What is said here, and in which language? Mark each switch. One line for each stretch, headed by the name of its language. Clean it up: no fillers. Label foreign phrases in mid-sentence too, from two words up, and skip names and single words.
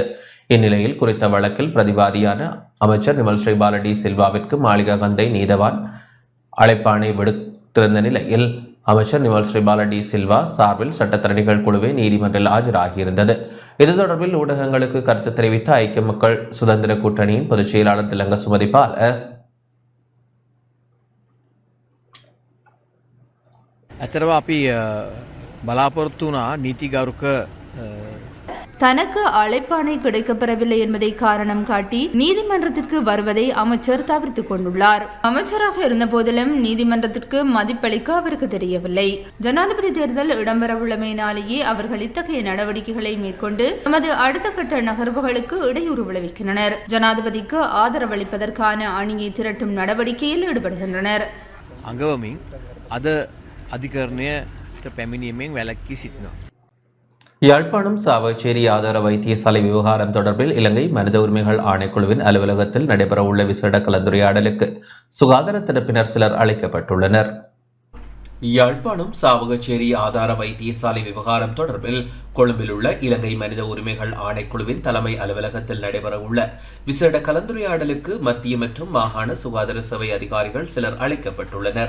Tamil: இந்நிலையில் குறித்த வழக்கில் பிரதிவாதியான அமைச்சர் நிமல் ஸ்ரீபாலடி சில்வாவிற்கு மாளிகாகந்தை நீதவான் அழைப்பாணை விடுத்திருந்த நிலையில் அமைச்சர் நிமல் ஸ்ரீபாலடி சில்வா சார்பில் சட்டத்தரணிகள் குழுவே நீதிமன்றில் ஆஜராகியிருந்தது. இது தொடர்பில் ஊடகங்களுக்கு கருத்து தெரிவித்த ஐக்கிய மக்கள் சுதந்திர கூட்டணியின் பொதுச் செயலாளர் திலங்க சுமதிபால
Sinhala: ඇතරව අපි බලාපොරොත්තු වුණා නීතිගරුක
Tamil: தனக்கு அழைப்பாணை கிடைக்கப்பெறவில்லை என்பதை காரணம் காட்டி நீதிமன்றத்திற்கு வருவதை அமைச்சர் தவிர்த்துக் கொண்டுள்ளார். அமைச்சராக இருந்த போதிலும் நீதிமன்றத்திற்கு மதிப்பளிக்க அவருக்கு தெரியவில்லை. ஜனாதிபதி தேர்தல் இடம்பெறவுள்ளமையினாலேயே அவர்கள் இத்தகைய நடவடிக்கைகளை மேற்கொண்டு தமது அடுத்த கட்ட நகர்வுகளுக்கு இடையூறு விளைவிக்கின்றனர். ஜனாதிபதிக்கு ஆதரவளிப்பதற்கான அணியை திரட்டும் நடவடிக்கையில் ஈடுபடுகின்றனர்.
Sinhala: අඟවමින් අද අධිකරණයට පැමිණීමෙන් වැළැක්වී සිටිනවා.
Tamil: யாழ்ப்பாணம் சாவச்சேரி ஆதார வைத்தியசாலை விவகாரம் தொடர்பில் இலங்கை மனித உரிமைகள் ஆணைக்குழுவின் அலுவலகத்தில் நடைபெறவுள்ள விசேட கலந்துரையாடலுக்கு சுகாதார தரப்பினர் சிலர் அழைக்கப்பட்டுள்ளனர். யாழ்ப்பாணம் சாவகச்சேரி ஆதார வைத்தியசாலை விவகாரம் தொடர்பில் கொழும்பில் உள்ள இலங்கை மனித உரிமைகள் ஆணைக்குழுவின் தலைமை அலுவலகத்தில் நடைபெறவுள்ள விசேட கலந்துரையாடலுக்கு மத்திய மற்றும் மாகாண சுகாதார சேவை அதிகாரிகள் சிலர் அழைக்கப்பட்டுள்ளனர்.